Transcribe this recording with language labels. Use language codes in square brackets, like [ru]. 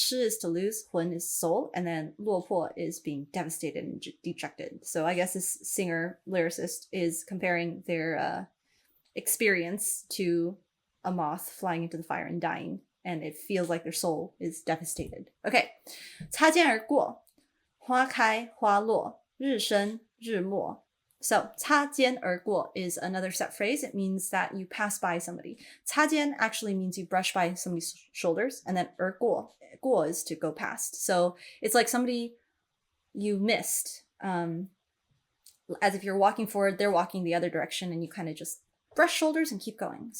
[en] 失 is to lose, 魂 is soul, and then 落魄 is being devastated and dejected. So I guess this singer lyricist is comparing their experience to a moth flying into the fire and dying, and it feels like their soul is devastated. Okay, [zh] 擦肩而过,花开花落,日升日没. [en] So 擦肩而过 is another set phrase. It means that you pass by somebody. 擦肩 actually means you brush by somebody's shoulders, and then 而过, 过 is to go past. So it's like somebody you missed. As if you're walking forward, they're walking the other direction, and you kind of just brush shoulders and keep going.